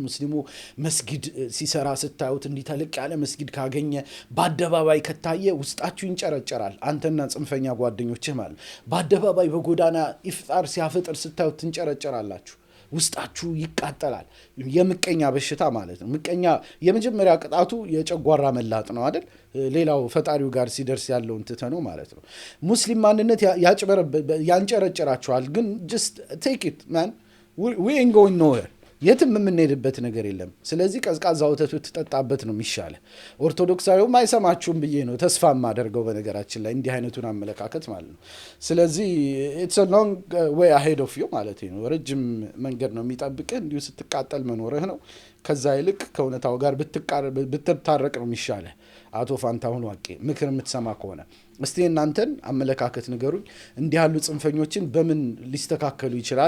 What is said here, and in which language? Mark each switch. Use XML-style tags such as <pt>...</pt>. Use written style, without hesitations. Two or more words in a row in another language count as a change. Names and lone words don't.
<am>ሙስሊሙ መስጊድ ሲሰራ ስታዩት እንዲህ ተለቅ ያለ መስጊድ ካገኘ በአደባባይ ከታየ ውስጣችሁ ይንጨረጨራል። አንተና ጽንፈኛ ጓደኞችህ ማለት በአደባባይ በጎዳና ኢፍጣር ሲያፈጥር ስታዩት ትንጨረጨራላችሁ። ውስጣችሁ ይቃጠላል። የምቀኛ በሽታ ማለት ነው። ምቀኛ የመጀመሪያ ቅጣቱ የጨጓራ መላጥ ነው አይደል? ሌላው ፈጣሪው ጋር ሲደርስ ያለውን ትተነው ማለት ነው። ሙስሊም ማንነት ያንጨረጨራችኋል። ግን</am> <en>just take it man, we ain't going nowhere።</en> <am>የትም የምንሄድበት ነገር የለም። ስለዚህ ቀዝቃዛ ወተት ትጠጣበት ነው የሚሻለ። ኦርቶዶክሳዊውም አይሰማችሁም ብዬ ነው ተስፋ የማደርገው በነገራችን ላይ እንዲህ አይነቱን አመለካከት ማለት ነው። ስለዚህ</am> <en>it's a long way ahead of you</en> <am>ማለት ነው። ረጅም መንገድ ነው የሚጠብቅህ። እንዲሁ ስትቃጠል መኖርህ ነው። ከዛ ይልቅ ከእውነታው ጋር ብትታረቅ ነው የሚሻለ። አቶ ፋንታሁን ዋቄ ምክር የምትሰማ ከሆነ እስቲ እናንተን አመለካከት ንገሩኝ። እንዲህ ያሉ ጽንፈኞችን በምን ሊስተካከሉ ይችላሉ?</am>